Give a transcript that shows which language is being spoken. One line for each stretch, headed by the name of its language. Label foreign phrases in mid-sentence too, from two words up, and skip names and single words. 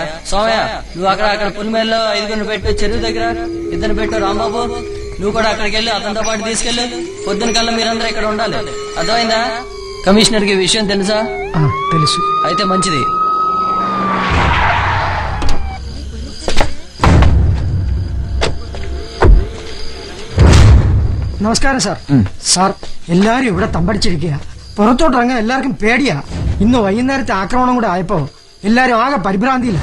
Telugu: సోమయ్య, నువ్వు అక్కడ పులిమేల్లో 5 పెట్టు, చెరువు దగ్గర 2 పెట్టు. రాంబాబు, నువ్వు కూడా అక్కడికి వెళ్ళి అతనితో పాటు తీసుకెళ్ళు. పొద్దున కల్లా మీరందరూ ఇక్కడ ఉండాలి. అర్థమైందా? కమిషనర్ కి విషయం తెలుసా? తెలుసు. అయితే మంచిది.
Malayalam: നമസ്കാരം സാർ. സാർ, എല്ലാരും ഇവിടെ തമ്പടിച്ചിരിക്കുക. പുറത്തോട്ടിറങ്ങാൻ എല്ലാവർക്കും പേടിയാ. ഇന്ന് വൈകുന്നേരത്തെ ആക്രമണം കൂടെ ആയപ്പോ എല്ലാരും ആകെ പരിഭ്രാന്തിയില്ല.